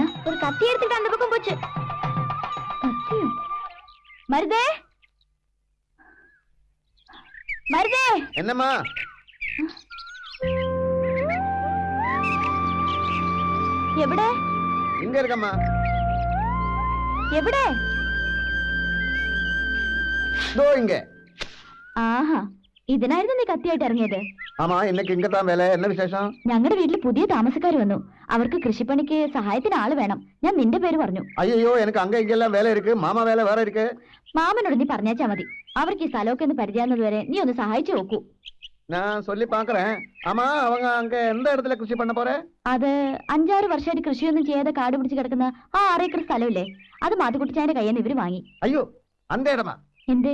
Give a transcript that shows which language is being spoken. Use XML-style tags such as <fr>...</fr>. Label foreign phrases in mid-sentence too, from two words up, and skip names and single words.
<ta>ஒரு கத்தி எடுத்துட்டு அந்த பக்கம் போச்சு. கத்தியும் மருதே, மருதே. என்னம்மா?</ta> <ml>எവിടെ?</ml> <ta>இங்க இருக்கம்மா.</ta> <ml>എവിടെ?</ml> <ta>ഇങ്ങ.</ta> <ml>ആഹാ, ഇതിനായിരുന്നു നീ കത്തിയായിട്ട് ഇറങ്ങിയത്?</ml> <ta>ஆமா, இன்னக்கு இங்கத்தான் வேல. என்ன விசேஷம்?</ta> <ml>ഞങ്ങളുടെ വീട്ടിൽ പുതിയ താമസക്കാർ വന്നു. അവർക്ക് കൃഷിപ്പണിക്ക് സഹായത്തിന് ആള് വേണം. ഞാൻ നിന്റെ പേര് പറഞ്ഞു.</ml> <ta>அய்யோ, எனக்கு அங்க இங்கெல்லாம் வேல இருக்கு. மாமா வேல வேற இருக்கு.</ta> <ml>മാമനോട് നീ പറഞ്ഞാച്ചാ മതി. അവർക്ക് ഈ സ്ഥലമൊക്കെ ഒന്ന് പരിചയാവുന്നത് വരെ നീ ഒന്ന് സഹായിച്ചു നോക്കൂ.</ml> <ta>ഞാൻ சொல்லி பாக்குறேன். ஆமா, அவங்க அங்க எந்த இடத்துல കൃഷി பண்ண போற?</ta> <ml>അത് 5-6 വർഷമായിട്ട് കൃഷിയൊന്നും ചെയ്യാതെ കാട് പിടിച്ച് കിടക്കുന്ന ആ 6 ഏക്കർ സ്ഥലമില്ലേ, അത് മാത്തുക്കുട്ടിച്ചാന്റെ കയ്യിൽ നിന്ന് ഇവര് വാങ്ങി.</ml> <ta>அய்யோ, அந்த இடமா?</ta> <ml>എന്തേ?</ml>